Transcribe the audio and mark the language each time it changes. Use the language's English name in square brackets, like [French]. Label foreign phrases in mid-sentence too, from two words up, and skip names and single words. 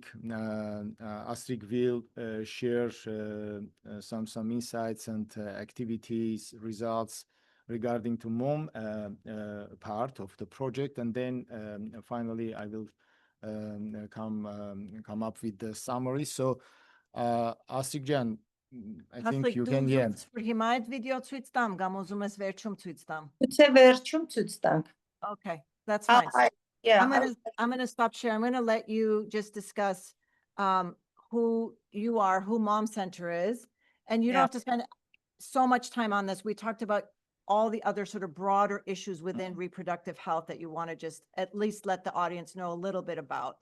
[English] Astrid will share some insights and activities, results regarding to mom part of the project, and then finally I will come up with the summary. So Astrid-jan, I think you can hear. [Armenian] Հիմայդ վիդեո ցույց տամ, կամ ուզում ես վերջում ցույց տամ? Գուցե վերջում ցույց տանք։ [English] Okay, that's fine. Yeah. I'm gonna stop sharing. I'm gonna let you just discuss who you are, who Mom Center is, And you don't Yeah. have to spend so much time on this. We talked about all the other sort of broader issues within reproductive health that you want to just at least let the audience know a little bit about.